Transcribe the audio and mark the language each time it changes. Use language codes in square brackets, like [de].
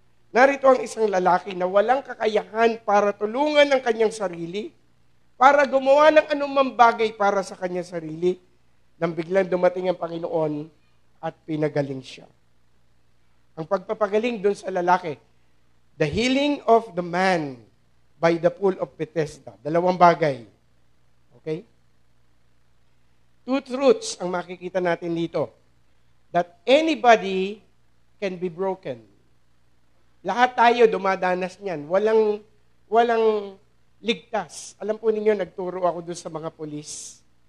[tl] Narito ang isang lalaki na walang kakayahan para tulungan ang kanyang sarili, para gumawa ng anumang bagay para sa kanyang sarili, nang biglang dumating ang Panginoon at pinagaling siya. Ang pagpapagaling doon sa lalaki, [en] the healing of the man by the pool of Bethesda. [tl] Dalawang bagay. Okay? [en] Two truths [tl] ang makikita natin dito. [en] That anybody can be broken. [tl] Lahat tayo dumadanas niyan. Walang ligtas. Alam po ninyo, nagturo ako doon sa mga polis.